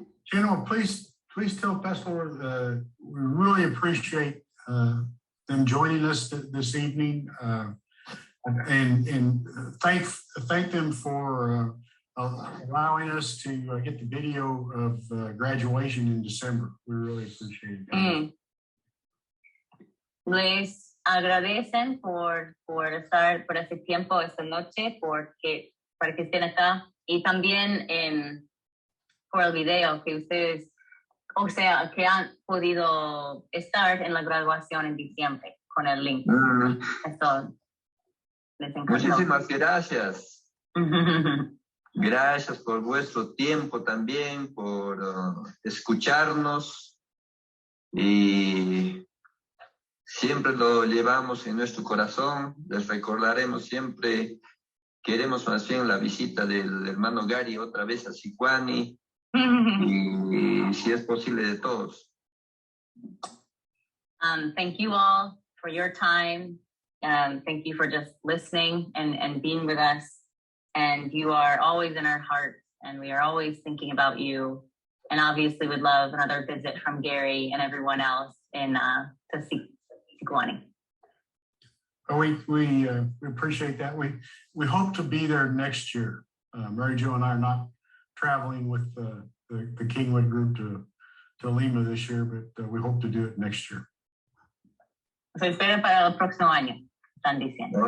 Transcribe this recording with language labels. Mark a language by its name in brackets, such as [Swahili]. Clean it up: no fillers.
[English] General, please tell Pastor we really appreciate them joining us this evening, and thank them for allowing us to get the video of graduation in December. We really appreciate it. [Spanish] Les agradecen por estar por ese tiempo esta noche, para que estén acá, y también por el video que ustedes, o sea, que han podido estar en la graduación en diciembre con el link. Eso les encantó. Muchísimas gracias. Gracias por vuestro tiempo también, por escucharnos, y siempre lo llevamos en nuestro corazón. Les recordaremos siempre. Queremos más bien la visita del hermano Gary otra vez a Sicuani, y si es posible de todos. [English] Thank you all for your time. Thank you for just listening and being with us. And you are always in our hearts, and we are always thinking about you. And obviously would love another visit from Gary and everyone else in Sicuani. We appreciate that. We hope to be there next year. Mary Jo and I are not traveling with the Kingwood group to Lima this year, but we hope to do it next year. [Spanish] Se espera para el próximo año, están diciendo.